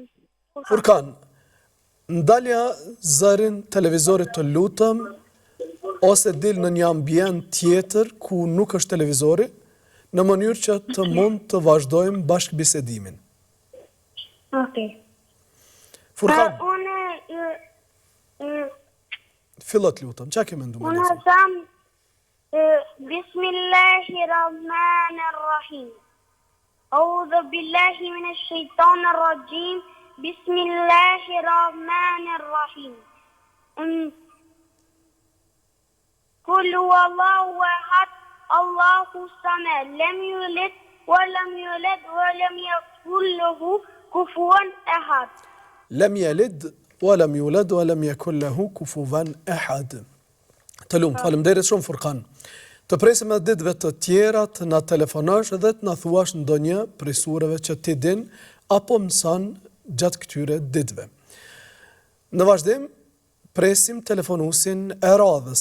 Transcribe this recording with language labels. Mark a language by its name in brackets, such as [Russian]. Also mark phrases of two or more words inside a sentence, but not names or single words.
[Albanian] Furkan, ndalja zërin televizorit të lutem, ose dil në një ambient tjetër ku nuk është televizori, në mënyrë që të mund të vazhdojmë bashkë bisedimin. Okej. Furkan, Unë fillo të lutem, çka ke menduar? Unë tham Bismillahirrahmanirrahim. [Arabic] أعوذ بالله من الشيطان الرجيم. بسم الله الرحمن الرحيم قل هو الله أحد الله الصمد لم يلد ولم يولد ولم يكن له كفوا أحد. لم يلد ولم يولد ولم يكن له كفوا أحد. [Albanian] Të lumt, faleminderit shumë Furkan. Të presim edhe ditëve të tjera të na telefonosh dhe të na thuash ndonjë prej sureve që ti din apo mëson gjatë këtyre ditëve. Në vazhdim, presim telefonusin e radhës.